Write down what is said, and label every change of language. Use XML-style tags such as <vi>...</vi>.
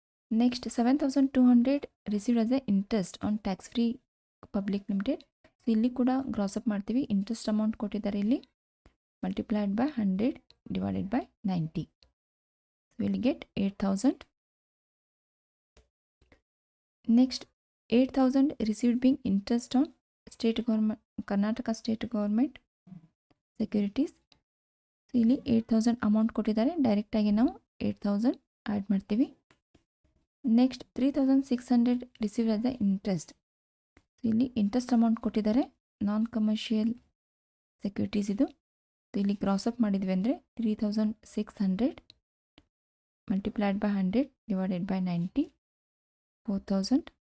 <en>next 7,200 received as a interest on tax free public limited,</en> <kn>so ಇಲ್ಲಿ ಕೂಡ gross up ಮಾಡ್ತೀವಿ, interest amount ಕೊಟ್ಟಿದ್ದಾರೆ, ಇಲ್ಲಿ</kn> <en>Multiplied by 100 divided by 90. So we will get 8,000. Next 8,000 received being interest on state government Karnataka state government securities.</en> <kn>So ಇಲ್ಲಿ 8,000 amount ಕೊಟ್ಟಿದ್ದಾರೆ, ಡೈರೆಕ್ಟಾಗಿ ನಾವು 8,000 add ಮಾಡ್ತೀವಿ.</kn> <en>next 3,600 received as the interest,</en> <kn>so ಇಲ್ಲಿ interest amount ಕೊಟ್ಟಿದ್ದಾರೆ, ನಾನ್ commercial securities ಇದು. ಇಲ್ಲಿ cross up ಮಾಡಿದ್ವಿ ಅಂದರೆ</kn> <en>3,600 multiplied by 100 divided by 90,</en> <kn>4,000.</kn>